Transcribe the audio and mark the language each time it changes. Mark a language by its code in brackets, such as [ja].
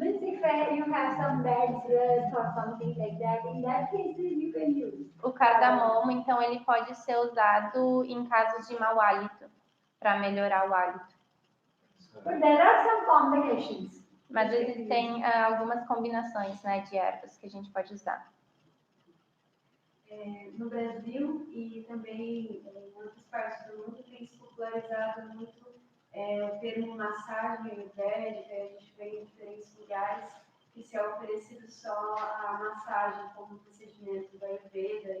[en] Means if you have some bad breath or something like that, in that cases you can use. [pt] O cardamomo, então, ele pode ser usado em casos de mau hálito, para melhorar o hálito. [en] But there are some combinations. [pt] Mas existem algumas combinações, né, de ervas que a gente pode usar. No Brasil e também em outras partes do mundo tem se popularizado muito o termo massagem ayurvédica. A gente vê em diferentes lugares que se é oferecido só a massagem como procedimento da Ayurveda.